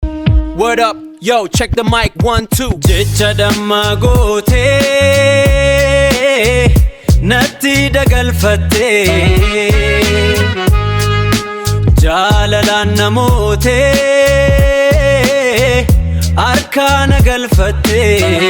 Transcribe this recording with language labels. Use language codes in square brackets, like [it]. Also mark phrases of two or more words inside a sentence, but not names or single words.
[en] What up? Yo, check the mic, one, two. [om] Jecha damma gootee, natti dagalfattee, jaalalaan na mootee, harkaa na galfattee.